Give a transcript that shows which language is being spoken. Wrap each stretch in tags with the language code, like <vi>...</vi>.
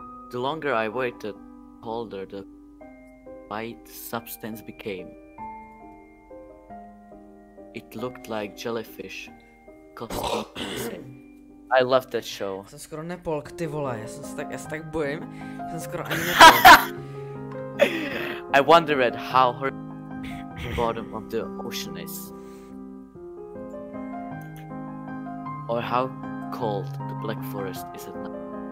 <en>The longer I waited, the colder the white substance became. It looked like jellyfish. I love that show.</en> <cs>Jsem skoro nepolk, ty vole, já se tak bojím, že jsem skoro ani nepolk.</cs> <en>I wondered how her bottom of the ocean is. Or how cold the black forest is at night.</en>